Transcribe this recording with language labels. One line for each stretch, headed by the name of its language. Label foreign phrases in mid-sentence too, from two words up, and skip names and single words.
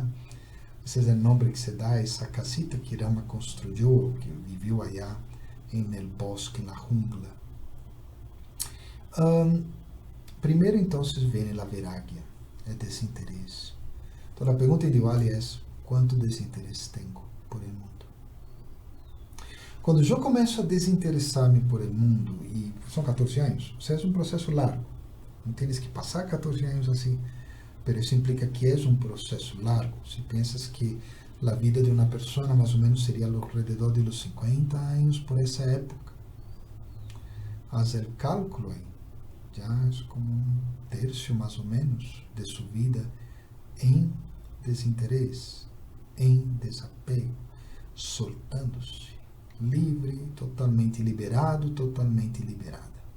Spanish: Ese es el nombre que se da a esa casita que Rama construyó, que vivió allá en el bosque, en la jungla. Primero entonces viene la vairagya, el desinterés. Entonces la pregunta de Diwali es, ¿cuánto desinterés tengo por el mundo? Cuando yo
Portuguese: começo a desinteressar-me
Spanish: por el mundo,
Portuguese: e são 14 anos, o sea, é um processo largo, não tienes que passar 14 anos assim, pero isso implica que é um processo largo.
Spanish: Si piensas que
Portuguese: a vida de uma pessoa mais ou menos seria
Spanish: alrededor de los
Portuguese: 50 anos por essa época,
Spanish: haz el cálculo
Portuguese: aí, já é como um terço mais ou menos de sua vida em desinteresse, em desapego, soltando-se. Livre, totalmente liberado, totalmente liberada.